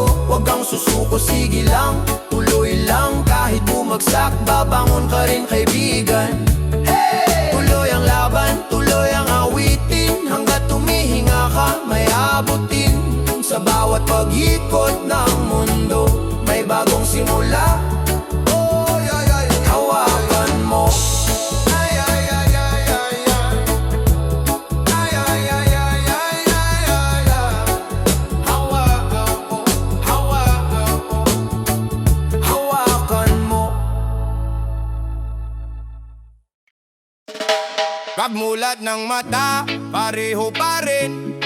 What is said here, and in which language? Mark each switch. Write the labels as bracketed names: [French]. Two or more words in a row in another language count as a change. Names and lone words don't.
[Filipino] Huwag kang susuko, sige lang, tuloy lang. Kahit bumagsak, babangon ka rin kaibigan. Tuloy ang laban, tuloy ang awitin. Hanggat tumihinga ka, may abutin. Sa bawat pag-ikot ng mundo, may bagong simula. [English] Oh, yeah, yeah, yeah. [Filipino] Hawakan mo. Ay, ay, ay, ay, ay, ay. Ay, ay, ay, ay, ay, ay, ay, ay. Hawakan mo, hawakan mo, hawakan mo. Pagmulat ng mata, pareho pa rin.